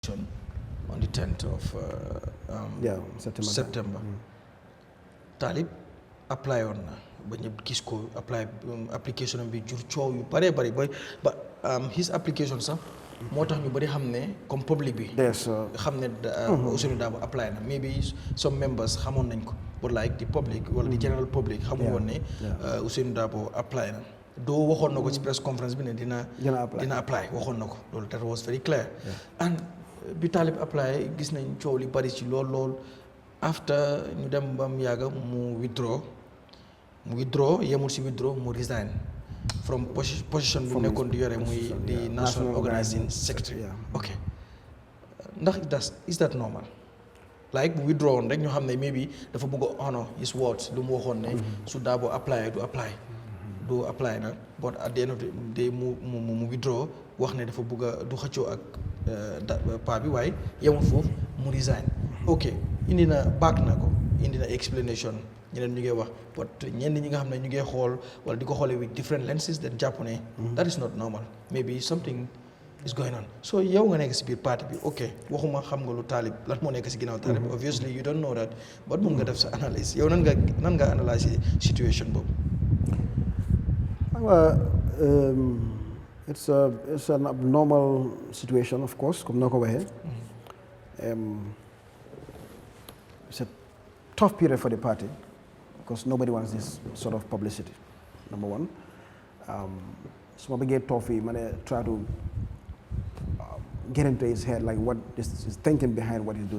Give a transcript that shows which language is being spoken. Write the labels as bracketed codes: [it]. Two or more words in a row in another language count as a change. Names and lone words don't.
[en] on the 10th of September. [wo] Talib apply on na ba ñëpp gis ko application bi jur coow yu bare bari boy ba [en] his application [wo] sax moo tax ñu bari xam ne comme public bi xam ne Ousainou Darboe apply na [en] maybe some members [wo] xamoon nañ ko [en] but like the public [wo] wala [en] the general public [wo] xamu woon ne Ousainou Darboe apply na doo waxoon na ko ci [en] press conference [wo] bi ne dina apply waxoon na ko loolu [en] that was very clear and [wo] bi Talib apply gis nañ coow li bari ci lool after ñu dem ba mu yàgg mu withdraw yemul si withdraw mu [en] resign from position [wo] bi nekkoon di yore muy di [en] national organizing secretary ok [wo] ndax [en] is that normal like [wo] bu withdraw woon rek ñu xam ne maybe dafa bëgg a [en] honor his words [wo] lu mu waxoon ne su Darboe apply du apply nag [en] but at the end of the day [wo] mu withdraw wax ne dafa bëgg a du xëccoo ak paa bi waaye yemul foofu mu resign ok indi na explanation ñeneen ñu ngi wax but ñenn ñi nga xam ne ñu ngi xool wala di ko xoolee [en] with different lenses then [wo] jàpp ne [en] that is not normal maybe something is going on so [wo] yow nga nekk si biir parti bi ok waxuma xam nga lu Talib lan moo nekk si ginnaaw Talib [en] obviously you don't know that but [wo] mun nga def sa analyse yow nan nga analyse situation boobu. [en] It's an abnormal situation, of course, [wo] comme nako waxe. [en] It's a tough period for the party because nobody wants this sort of publicity, number one. So I get tough, try to get into his head, like what is thinking behind what he's doing.